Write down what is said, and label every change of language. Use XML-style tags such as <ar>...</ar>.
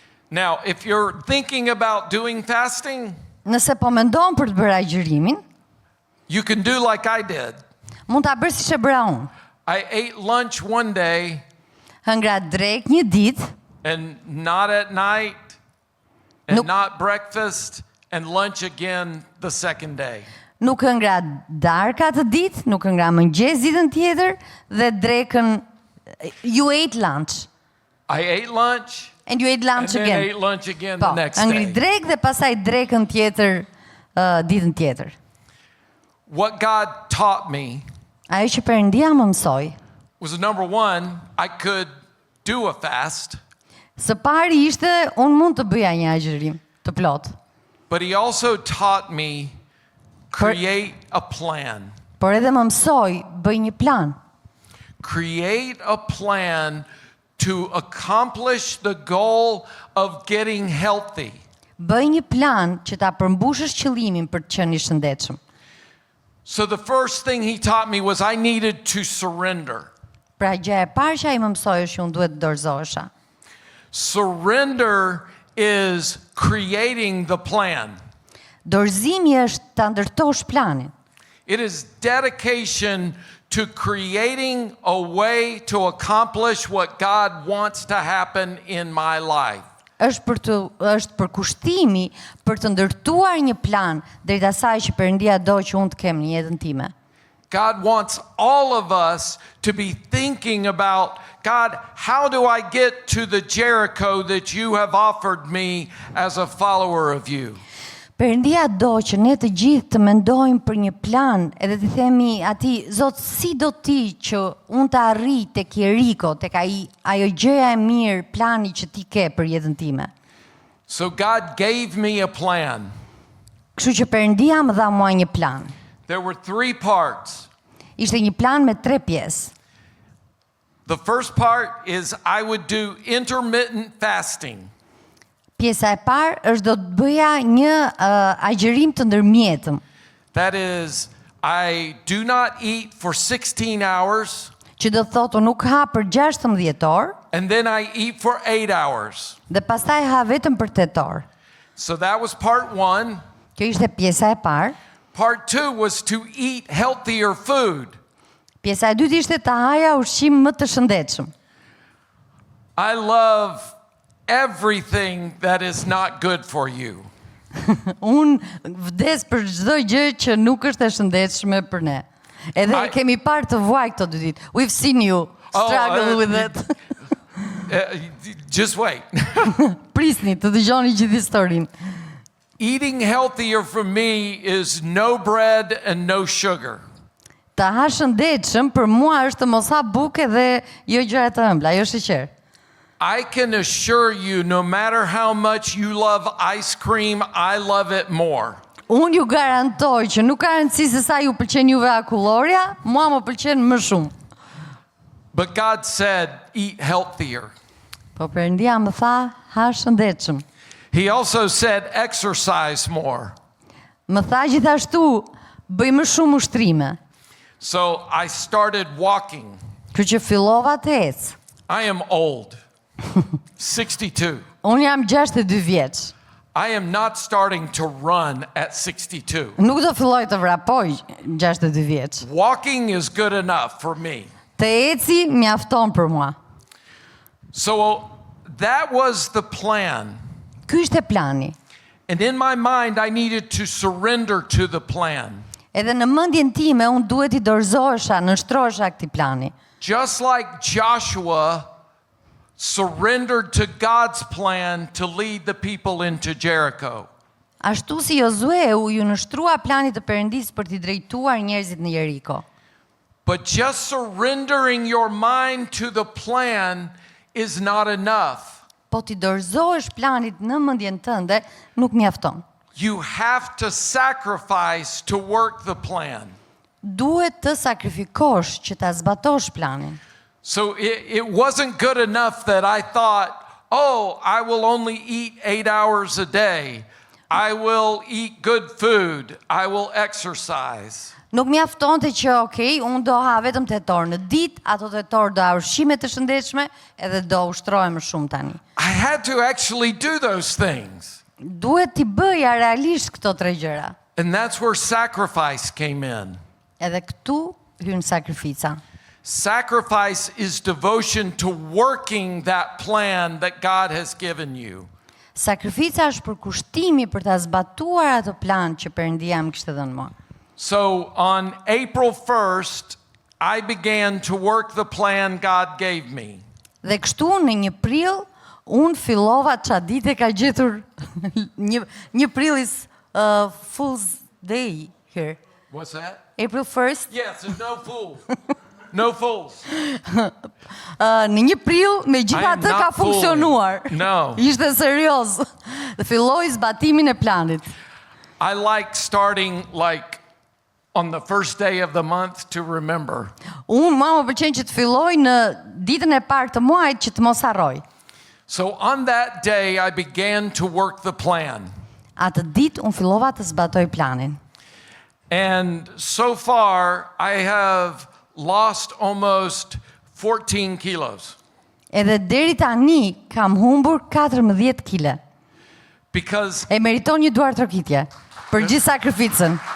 <en>Now, if you're thinking about doing fasting,</en> <sq>Nëse po mendon për të bërë agjërimin,</sq> <en>you can do like I did.</en> <sq>mund ta bërë siç e bëra unë.</sq> <en>I ate lunch one day</en> <sq>Hëngra drek një ditë,</sq> <en>and not at night and Nope. not breakfast and lunch again the second day.</en> <sq>nuk hëngra darka të ditë, nuk hëngra mëngjes ditën tjetër dhe drekën</sq> <en>you ate lunch. I ate lunch And you ate and lunch then again. ate lunch again</en> <sq>Po,</sq> <en>the next</en> <sq>hëngri</sq> <en>day.</en> <sq>drek dhe pasaj drekën tjetër ditën tjetër.</sq> <en>What God taught me</en> <sq>Ajo që Perëndia më mësoi,</sq> <en>was number one, I could do a fast,</en> <sq>së pari ishte unë mund të bëja një agjërim të plot,</sq> <en>but He also taught me create a plan.</en> <sq>por edhe më mësoi bëj një plan.</sq> <en>Create a plan to accomplish the goal of getting healthy.</en> <sq>Bëj një plan që ta përmbushësh qëllimin për të qenë I shëndetshëm.</sq> <en>So the first thing He taught me was I needed to surrender.</en> <sq>Pra gjëja e parë që ai më mësoi është që unë duhet të dorëzohesha.</sq> <en>Surrender is creating the plan.</en> <sq>Dorëzimi është ta ndërtosh planin.</sq> <en>It is dedication to creating a way to accomplish what God wants to happen in my life.</en> <sq>Është përkushtimi për të ndërtuar një plan drejt asaj që Perëndia do që unë të kem në jetën time.</sq> <en>God wants all of us to be thinking about, God, how do I get to the Jericho that you have offered me as a follower of you?</en> <sq>Perëndia do që ne të gjithë të mendojmë për një plan edhe të themi atij, Zot, si do ti që unë të arrij tek Jeriko, tek ajo gjëja e mirë, plani që ti ke për jetën time.</sq> <en>So God gave me a plan.</en> <sq>Kështu që Perëndia më dha mua një plan.</sq> <en>There were 3 parts.</en> <sq>Ishte një plan me 3 pjesë.</sq> <en>The first part is I would do intermittent fasting.</en> <sq>Pjesa e parë është do të bëja një agjërim të ndërmjetëm,</sq> <en>That is, I do not eat for 16 hours,</en> <sq>që do të thotë unë nuk ha për 16 orë</sq> <en>and then I eat for 8 hours.</en> <sq>dhe pastaj ha vetëm për 8 orë.</sq> <en>So that was part 1.</en> <sq>Kjo ishte pjesa e parë.</sq> <en>Part 2 was to eat healthier food.</en> <sq>Pjesa e dytë ishte ta haja ushqim më të shëndetshëm.</sq> <en>I love everything that is not good for you.</en> <sq>Unë vdes për çdo gjë që nuk është e shëndetshme për ne. Edhe kemi parë të vuaj këto 2 ditë.</sq> <en>We've seen you struggle with it. Just wait.</en> <sq>Prisni të dëgjoni gjithë historinë.</sq> <en>Eating healthier for me is no bread and no sugar.</en> <sq>Ta ha shëndetshëm për mua është të mos ha bukë dhe jo gjëra të ëmbla, jo sheqer.</sq> <en>I can assure you, no matter how much you love ice cream, I love it more.</en> <sq>Unë ju garantoj që nuk ka rëndësi se sa ju pëlqen juve akulloria, mua më pëlqen më shumë.</sq> <en>But God said, eat healthier.</en> <sq>Po Perëndia më tha, ha shëndetshëm.</sq> <en>He also said, exercise more.</en> <sq>Më tha gjithashtu, bëj më shumë ushtrime.</sq> <en>So I started walking.</en> <sq>Kështu që fillova të ec.</sq> <en>I am old, 62.</en> <sq>Unë jam 62 vjeç.</sq> <en>I am not starting to run at 62.</en> <sq>Nuk do filloj të vrapoj 62 vjeç.</sq> <en>Walking is good enough for me.</en> <sq>Të eci mjafton për mua.</sq> <en>So that was the plan.</en> <sq>Ky ishte plani.</sq> <en>And in my mind, I needed to surrender to the plan.</en> <sq>Edhe në mendjen time unë duhet I dorëzohesha, nënshtrohesha këtij plani.</sq> <en>Just like Joshua surrendered to God's plan to lead the people into Jericho.</en> <sq>Ashtu si Josueu ju nështrua planit të Perëndisë për t'i drejtuar njerëzit në Jeriko.</sq> <en>But just surrendering your mind to the plan is not enough.</en> <sq>Po t'i dorëzohesh planit në mendjen tënde nuk mjafton.</sq> <en>You have to sacrifice to work the plan.</en> <sq>Duhet të sakrifikosh që ta zbatosh planin.</sq> <en>So it wasn't good enough that I thought, oh, I will only eat 8 hours a day. I will eat good food. I will exercise.</en> <sq>Nuk mjaftonte që unë do ha vetëm 8 orë në ditë, ato 8 orë do ha ushqime të shëndetshme edhe do ushtrohem më shumë tani.</sq> <en>I had to actually do those things.</en> <sq>Duhet t'i bëja realisht këto 3 gjëra.</sq> <en>And that's where sacrifice came in.</en> <sq>Edhe këtu hyn sakrifica.</sq> <en>Sacrifice is devotion to working that plan that God has given you.</en> <sq>Sakrifica është përkushtimi për ta zbatuar atë plan që Perëndia më kishte dhënë mua.</sq> <en>So on April 1st, I began to work the plan God gave me.</en> <sq>Dhe kështu në 1 prill unë fillova çfarë ditë ka gjetur 1 prill</sq> <en>is Fool's Day here. What's that? April 1st. Yes, there's no fool. No fools.</en> <sq>Në 1 prill megjithatë ka funksionuar.</sq> <en>No.</en> <sq>Ishte serioz. Dhe filloi zbatimin e planit.</sq> <en>I like starting like on the first day of the month to remember.</en> <sq>Unë më pëlqen që të filloj në ditën e parë të muajit që të mos harroj.</sq> <en>So on that day I began to work the plan.</en> <sq>Atë ditë unë fillova të zbatoj planin.</sq> <en>And so far I have lost almost 14 kilos.</en> <sq>Edhe deri tani kam humbur 14 kg.</sq> <en>Because</en> <sq>E meriton një duar trokitje për gjithë sakrificën.</sq>